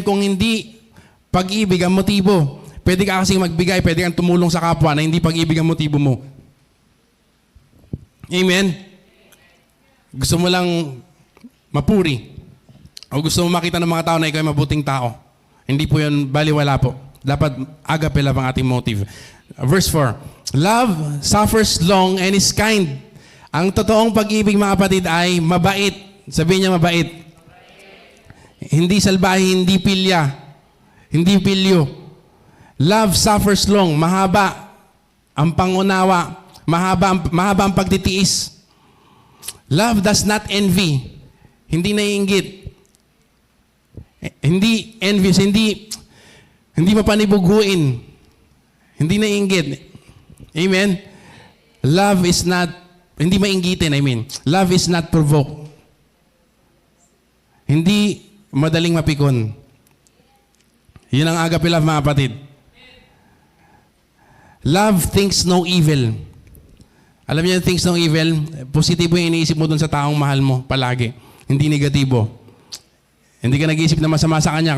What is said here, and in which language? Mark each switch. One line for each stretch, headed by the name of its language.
Filipino: Kung hindi pag-ibig ang motibo, pwede ka kasing magbigay, pwede kang tumulong sa kapwa na hindi pag-ibig ang motibo mo. Amen? Gusto mo lang mapuri, o gusto mo makita ng mga tao na ikaw ay mabuting tao. Hindi po yun, baliwala po. Dapat agape love ang ating motive.
English: Verse 4, love suffers long and is kind.
Filipino: Ang totoong pag-ibig mga kapatid ay mabait. Sabihin niya mabait. Hindi salbahe, hindi pilya. Hindi pilyo.
English: Love suffers long.
Filipino: Mahaba ang pangunawa. Mahaba ang pagtitiis.
English: Love does not envy.
Filipino: Hindi naiinggit. Hindi envious, hindi mapanibuguin. Hindi naiinggit. Amen?
English: Love is not,
Filipino: hindi mainggitin,
English: Love is not provoked.
Filipino: Hindi madaling mapikon. Yun ang agape love mga kapatid.
English: Love thinks no evil.
Filipino: Alam niyo, thinks no evil, positibo yung iniisip mo dun sa taong mahal mo palagi. Hindi negatibo. Hindi ka nag-iisip na masama sa kanya.